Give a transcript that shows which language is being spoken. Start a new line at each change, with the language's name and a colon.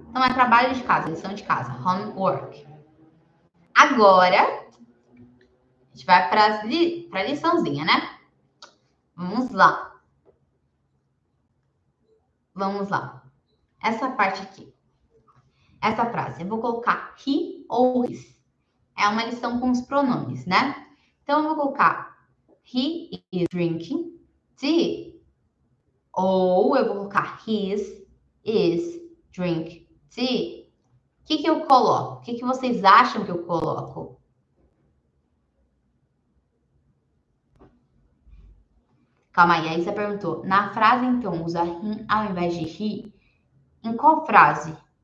Portuguese: Então, é trabalho de casa, lição de casa. Homework. Agora, a gente vai para a liçãozinha, né? Vamos lá. Essa parte aqui. Essa frase, eu vou colocar he ou his. É uma lição com os pronomes, né? Então, eu vou colocar
English: he is drinking tea.
Portuguese: Ou eu vou colocar
English: his is drink tea,
Portuguese: o que eu coloco? O que vocês acham que eu coloco? Calma aí, a Isa perguntou. Na frase, então, usa him ao invés de he? Em qual frase?